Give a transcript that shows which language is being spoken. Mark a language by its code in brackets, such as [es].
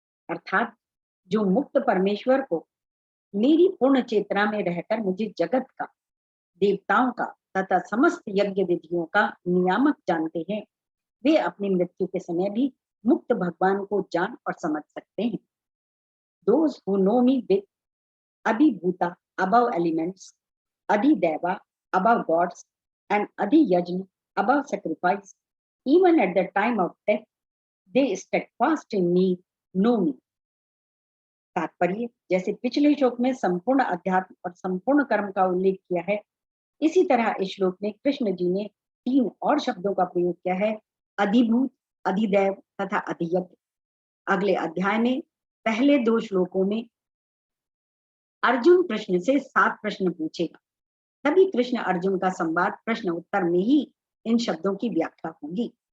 [hi] अर्थात जो मुक्त परमेश्वर को मेरी पूर्ण चेतना में रहकर मुझे जगत का, देवताओं का तथा समस्त यज्ञ विधियों का नियामक जानते हैं, वे अपनी मृत्यु के समय भी मुक्त भगवान को जान और समझ सकते हैं। [en] Those who know me with Adhibhuta above elements, Adhideva above gods, and Adhiyajna above sacrifice, even at the time of death, they steadfast in me, know me. [hi] तात्पर्य, जैसे पिछले श्लोक में संपूर्ण अध्यात्म और संपूर्ण कर्म का उल्लेख किया है, इसी तरह इस श्लोक में कृष्ण जी ने 3 और शब्दों का प्रयोग किया है, अधिभूत, अधिदैव तथा अधियज्ञ। अगले अध्याय में पहले 2 श्लोकों में अर्जुन कृष्ण से 7 प्रश्न पूछेगा, तभी कृष्ण अर्जुन का संवाद प्रश्न उत्तर में ही इन शब्दों की व्याख्या होगी।